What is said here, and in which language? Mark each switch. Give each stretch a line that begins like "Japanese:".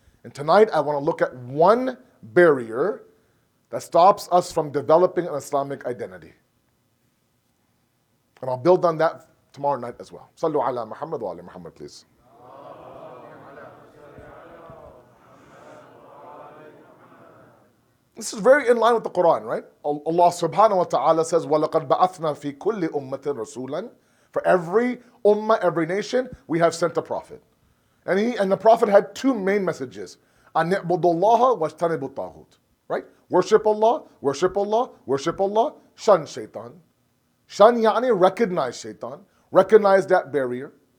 English: And tonight I want to look at one barrier that stops us from developing an Islamic identity. And I'll build on that tomorrow night as well.
Arabic: Sallu ala Muhammad wa ala Muhammad,
English: please. This is very in line with the Quran, right?
Arabic: Allah subhanahu wa ta'ala says, وَلَقَدْ بَعَثْنَا فِي كُلِّ أُمَّةٍ رَسُولًا.
English: For every ummah, every nation, we have sent a prophet. And the prophet had two main messages.
Arabic: أَنْ يَعْبُدُ اللَّهَ وَاجْتَنِبُوا الطَّاغُوتَ.
English: Right? Worship Allah, worship Allah, worship Allah, shun shaitan. Shun yani recognize shaitan, recognize that barrier.